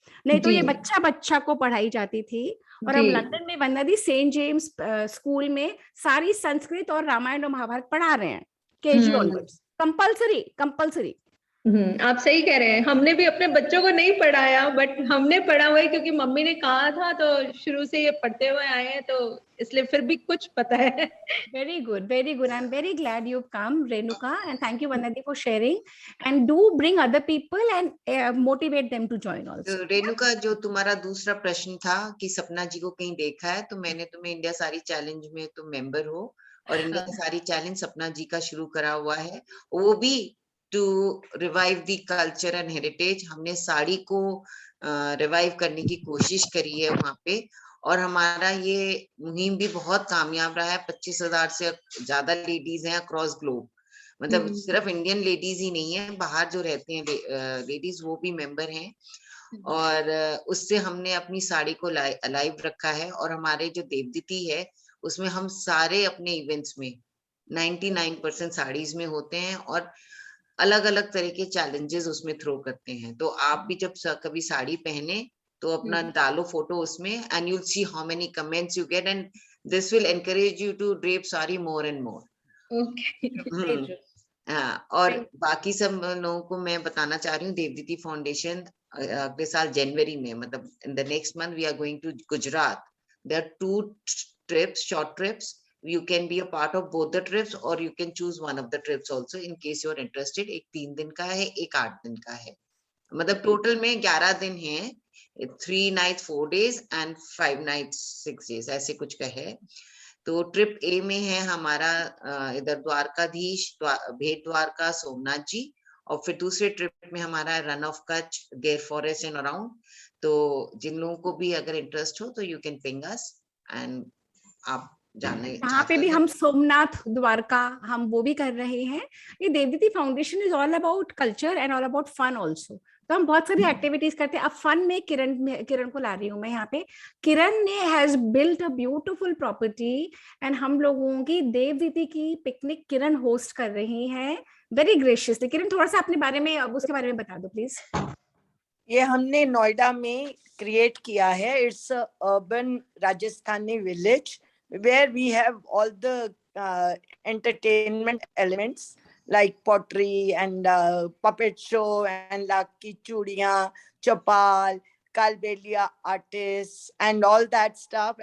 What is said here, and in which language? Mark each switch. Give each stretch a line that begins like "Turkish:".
Hindi: नहीं तो ये बच्चा को पढ़ाई जाती थी। और हम लंदन में वंदना दी सेंट जेम्स स्कूल में सारी संस्कृत और रामायण और महाभारत पढ़ा रहे हैं, केजी ऑनवर्ड्स, कंपल्सरी। आप सही कह रहे हैं। हमने भी अपने बच्चों को नहीं पढ़ाया, बट हमने पढ़ा हुआ है क्योंकि मम्मी ने कहा था, तो शुरू से ये पढ़ते हुए आए हैं, तो इसलिए फिर भी कुछ पता है।
English: Very good, very good. I'm very glad you've come, Renuka, and thank you, Vandana, for sharing. And do bring other people and motivate them to join also.
Hindi: तो रेणुका, जो तुम्हारा दूसरा प्रश्न था कि सपना जी को कहीं देखा है, तो मैंने तुम्हें इंडिया सारी चैलेंज में तुम मेंबर हो, और इंडिया सारी चैलेंज सपना जी का शुरू करा हुआ है, वो भी
English: To revive the culture and heritage.
Hindi: हमने साड़ी को रिवाइव करने की कोशिश करी है वहां पे, और हमारा ये मुहिम भी बहुत कामयाब रहा है। 25,000 से ज्यादा लेडीज हैं अक्रॉस ग्लोब। मतलब सिर्फ इंडियन लेडीज ही नहीं है, बाहर जो रहते हैं लेडीज वो भी मेंबर हैं। और उससे हमने अपनी साड़ी को अलाइव रखा है। और हमारे जो देवदीति है उसमें हम सारे अपने इवेंट्स में 99% साड़ीज में होते हैं, और अलग अलग तरह के चैलेंजेस उसमें थ्रो करते हैं। तो आप भी जब कभी साड़ी पहने तो अपना डालो फोटो उसमें, and
English: you'll see how many comments you get, and this will encourage you to drape sari more and more. Okay.
Hindi: हाँ, और बाकी सब लोगों को मैं बताना चाह रही हूँ, देवदीति फाउंडेशन अगले साल जनवरी में,
English: मतलब in the next month we are going to Gujarat. There are 2 trips, short trips. You can be a part of both the trips or you can choose one of the trips also in case you are interested.
Hindi: एक 3 दिन का है, एक 8 दिन का है, मतलब total में 11 दिन है,
English: 3 nights 4 days and 5 nights 6 days,
Hindi: ऐसे कुछ का है। तो ट्रिप ए में है हमारा इधर द्वारकाधीश, भेट द्वारका, सोमनाथ जी, और फिर दूसरे ट्रिप में हमारा रन ऑफ कच्छ, गेर फॉरेस्ट एंड अराउंड। तो जिन लोगों को भी अगर इंटरेस्ट हो तो
English: you can ping us and
Hindi: आप जाने यहाँ पे भी हम सोमनाथ द्वारका हम वो भी कर रहे हैं।
English: ये Devditi foundation is all about culture and all about fun also.
Hindi: तो हम बहुत सारी एक्टिविटीज करते हैं। अब फन में किरण को ला रही हूँ मैं यहाँ पे। किरण ने
English: has built a beautiful property and
Hindi: हम लोगों की देवदीति की पिकनिक किरण होस्ट कर रही है वेरी ग्रेशियसली। किरण थोड़ा सा अपने बारे में, अब उसके बारे में बता दो प्लीज। ये हमने नोएडा में क्रिएट किया है।
English: It's urban Rajasthani village where we have all the entertainment elements like pottery and puppet show and Laki Chudiyan, Chapal, Kalbelia artists and all that stuff.